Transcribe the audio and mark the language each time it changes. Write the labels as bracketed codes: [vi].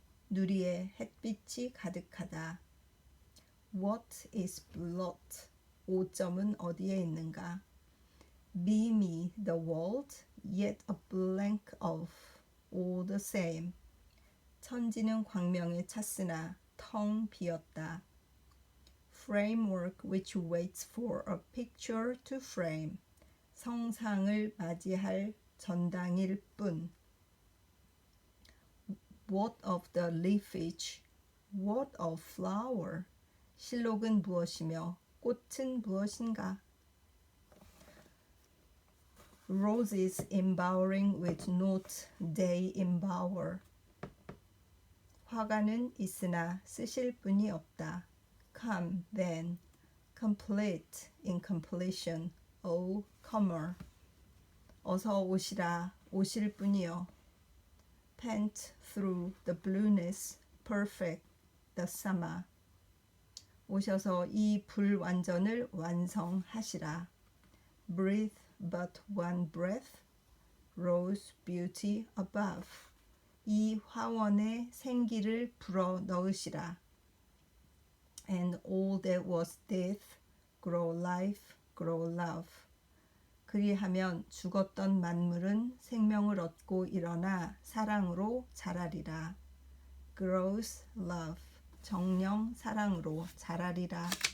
[ko] 누리에 햇빛이 가득하다. [en] What is blot? [ko] 오점은 어디에 있는가? [en] beamy the world, yet a blank of all the same. [ko] 천지는 광명에 찼으나 텅 비었다. [en] Framework which waits for a picture to frame. [ko] 성상을 맞이할 전당일 뿐. [en] What of the leafage? What of flower? [ko] 실록은 무엇이며 꽃은 무엇인가? [en] Roses embowering with naught they embower. [ko] 화가는 있으나 쓰실 분이 없다. [en] Come then, complete in completion, O comer. [ko] 어서 오시라, 오실 분이여. [en] Pant through the blueness, perfect the summer. [ko] 오셔서 이 불완전을 완성하시라. [en] Breathe but one breath, rose beauty above. [ko] 이 화원에 생기를 불어 넣으시라. [en] And all that was death, grow life, grow love. [ko] 그리하면 죽었던 만물은 생명을 얻고 일어나 사랑으로 자라리라. [en] Grows love, [ko] 정령 사랑으로 자라리라.